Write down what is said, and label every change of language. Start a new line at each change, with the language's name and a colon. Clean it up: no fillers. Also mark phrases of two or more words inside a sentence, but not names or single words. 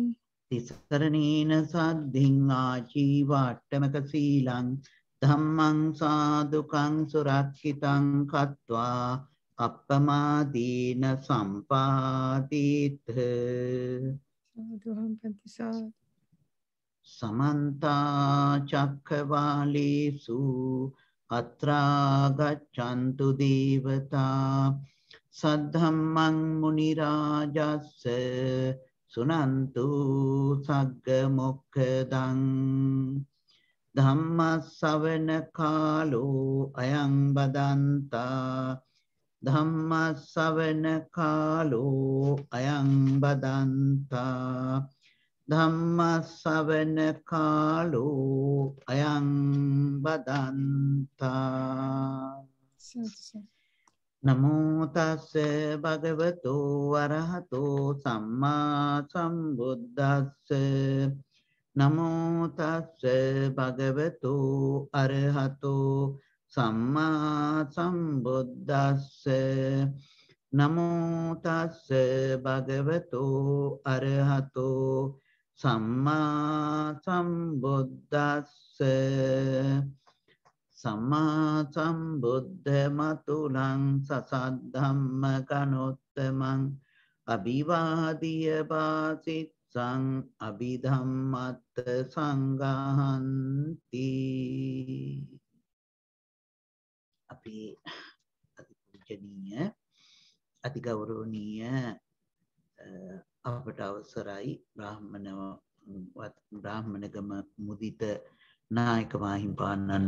Pali: තිසරණේන සද්ධින් ආජීවාට්ඨමක සීලං ධම්මං සාදුකං සුරක්ෂිතං කତ୍වා අප්පමාදීන සම්පාදීත සාදුහම් පන්තිසා සමන්ත චක්ඛවාලේසු අත්‍රා ගච්ඡන්තු දේවතා සද්ධම්මං මුනි රාජස්ස සුනන්තු සග්ග මොක්ඛදං ධම්මස්සවන කාලෝ අයං බදන්තා ධම්මස්සවන කාලෝ අයං බදන්තා ධම්මස්සවන කාලෝ අයං බදන්තා නමෝ තස්ස භගවතෝ අරහතෝ සම්මා සම්බුද්දස්ස නමෝ තස්ස භගවතෝ අරහතෝ සම්මා සම්බුද්දස්ස නමෝ තස්ස භගවතෝ අරහතෝ සම්මා සම්බුද්දස්ස සම්මා සම්බුද්ධ මතුලං සසද්ධම්ම කනොත්තමං අභිවාදිය වාසිත්සං අභිධම්මත්ත සංඝහන්ති.
Sinhala: අපි අතිපූජනීය අතිගෞරවනීය අපට අවසරයි බ්‍රාහ්මණගම මුදිත නායක මාහිම්පාණන්